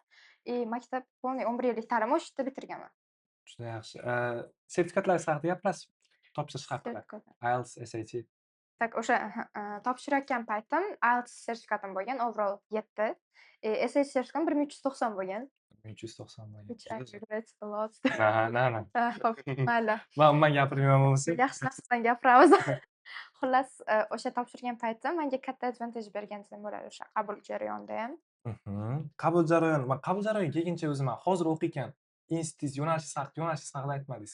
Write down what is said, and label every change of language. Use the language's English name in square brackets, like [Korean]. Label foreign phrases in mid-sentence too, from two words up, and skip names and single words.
[Uzbek] Maktab 11 yillik ta'limni o'sha yerda bitirganman. Juda yaxshi. Sertifikatlar haqida gapirasizmi? Topshirish haqida. IELTS, SAT. Tak, o'sha topshirayotgan paytim IELTS sertifikatim bo'lgan, overall 7. SAT sertifikatim 1390 bo'lgan. 1390 bo'lgan. [English] Which I regret a lot. [Uzbek] Na. Xo'p, mayli. Men gapirmayman bo'lsa. Yaxshi narsadan gapiramiz. Xullas, o'sha topshirgan paytim menga katta advantage bergan desam bo'ladi o'sha qabul jarayonida ham. Qabul jarayoni kelguncha o'zi men hozir o'qiyotgan institut yo'nalishingiz haqida aytmadingiz.